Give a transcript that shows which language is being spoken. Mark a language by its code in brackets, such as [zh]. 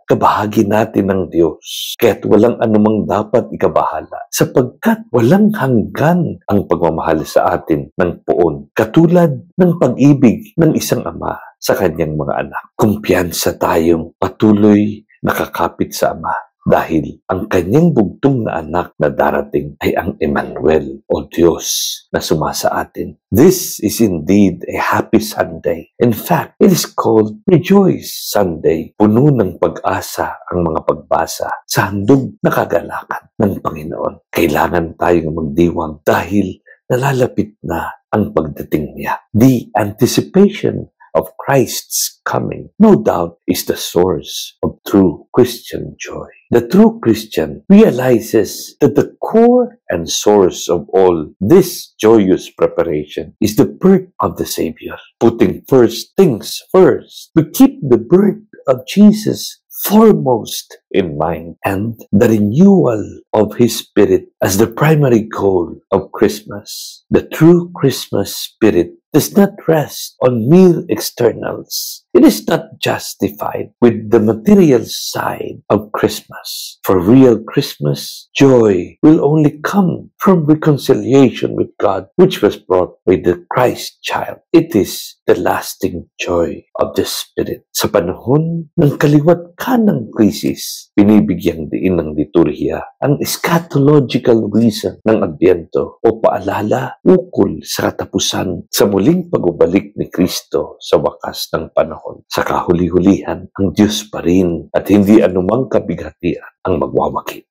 [tl] Kabahagi natin ng Diyos, kaya't walang anumang dapat ikabahala, sapagkat walang hanggan ang pagmamahal sa atin ng poon, katulad ng pag-ibig ng isang ama sa kanyang mga anak. Kumpiyansa tayong patuloy nakakapit sa Ama, dahil ang kanyang bugtong na anak na darating ay ang Emmanuel o Diyos na sumasa atin. [en] This is indeed a happy Sunday. In fact, it is called Rejoice Sunday. [tl] Puno ng pag-asa ang mga pagbasa sa handog na kagalakan ng Panginoon. Kailangan tayong magdiwang dahil nalalapit na ang pagdating niya. [en] The anticipation of Christ's coming, no doubt, is the source of true Christian joy. The true Christian realizes that the core and source of all this joyous preparation is the birth of the Savior. Putting first things first, we keep the birth of Jesus foremost in mind, and the renewal of His Spirit as the primary goal of Christmas. The true Christmas spirit does not rest on mere externals. It is not justified with the material side of Christmas. For real Christmas, joy will only come from reconciliation with God, which was brought by the Christ child. It is the lasting joy of the Spirit. [tl] Sa panahon ng kaliwat kanang krisis, binibigyang diin ng liturhiya ang [en] eschatological reason [tl] ng Adbyento o paalala ukol sa katapusan sa muling pagbabalik ni Kristo sa wakas ng panahon. Sa kahuli-hulihan, ang Diyos pa rin at hindi anumang kabighatian ang magwawakil.